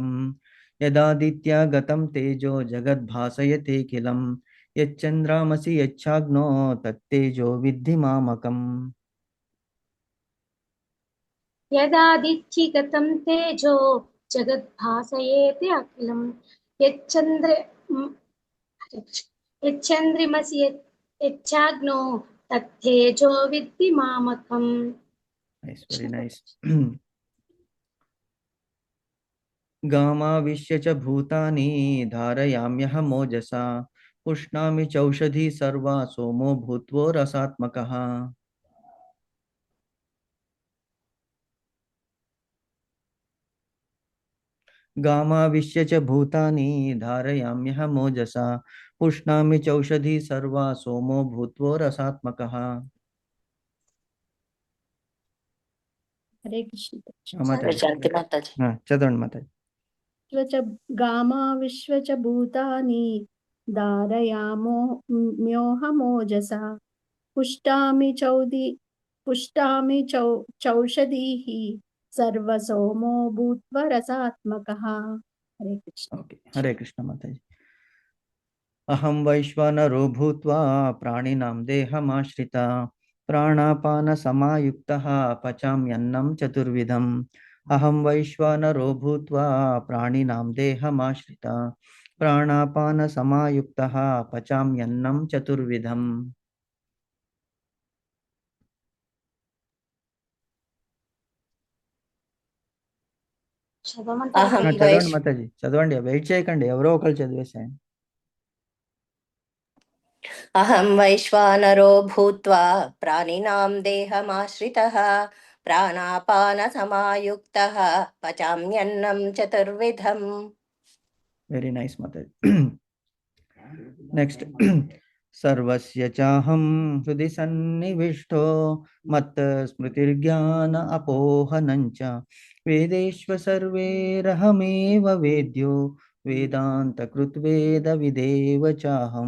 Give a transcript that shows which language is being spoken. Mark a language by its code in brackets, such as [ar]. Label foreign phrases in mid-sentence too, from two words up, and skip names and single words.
[sa] యదాదిత్యా గతం తేజో జగద్భాసయతేఖిలం యచ్చంద్రమసి యచ్చాగ్నో తత్తేజో విద్ధి మామకం. యదాదిత్య గతం తేజో జగద్భాసయేతి అఖిలం యచ్చంద్ర यच्चन्द्रिमसि यच्चाग्नो तत्तेजो विद्धि मामकम्. [en] Nice, very nice. [sa] गामाविश्य च भूतानि धारयाम्यहमोजसा पुष्णामि चौषधी सर्वा सोमो भूत्वो रसात्मकः. गामाविश्य च भूतानि धारयाम्यहमोजसा पुष्णामि चौषधी सर्वा सोमो भूत्वो रसात्मकः. హరే కృష్ణ. [te] మాతాజీ శాంతి మాతాజీ. చదవండి మాతాజీ. [sa] గామా విశ్వ చ భూతాని ధారయామో మ్యోహమోజసా పుష్టామి చౌషధీః సర్వసోమో భూత్వ రసాత్మకః. హరే కృష్ణ. [te] ఓకే, [sa] హరే కృష్ణ [te] మాతాజీ. [sa] అహం వైశ్వానరో భూత్వా ప్రాణినాం దేహమాశ్రిత ప్రాణాపాన సమాయుక్తః పచామ్యన్నం చతుర్విధం. అహం వైశ్వానరో భూత్వా ప్రాణినాం దేహమాశ్రిత ప్రాణాపాన సమాయుక్తః పచామ్యన్నం చతుర్విధం. [te] చదవమంటారా? అహం చదవండి మాతాజీ, చదవండి, వెయిట్ చేయకండి, ఎవరో ఒకరు చదివేసాయండి. [sa] అహం వైశ్వానరో భూత్వా ప్రాణినాం దేహమాశ్రితః ప్రాణాపాన సమాయుక్తః పచామ్యన్నం చతుర్విధం. [en] very nice మాతాజీ. [sa] నెక్స్ట్, సర్వస్య చాహం హృది సన్నివిష్టో మత్ స్మృతిర్జ్ఞాన అపోహనం చ వేదేష్వ సర్వేరహమేవ వేద్యో వేదాంత కృత్వేద విదేవ చాహం.